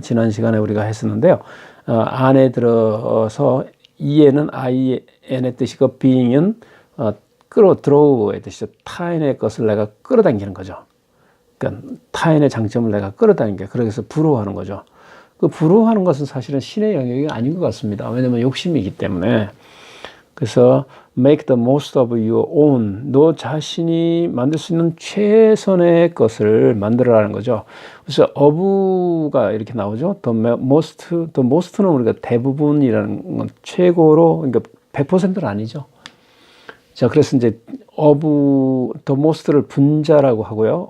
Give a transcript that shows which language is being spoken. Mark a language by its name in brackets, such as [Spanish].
[Korean] 지난 시간에 우리가 했었는데요. 안에 들어서 e에는 in의 뜻이고 being은 드로우의 뜻이죠. 타인의 것을 내가 끌어당기는 거죠. 그러니까 타인의 장점을 내가 끌어당기게. 그래서 부러워하는 거죠. 그 부러워하는 것은 사실은 신의 영역이 아닌 것 같습니다. 왜냐하면 욕심이기 때문에. [English] 그래서 make the most of your own. [Korean] 너 자신이 만들 수 있는 최선의 것을 만들어라는 거죠. 그래서 of가 이렇게 나오죠. the most는 우리가 대부분이라는 건 최고로, 그러니까 100%는 아니죠. 자, 그래서 이제 the most를 분자라고 하고요.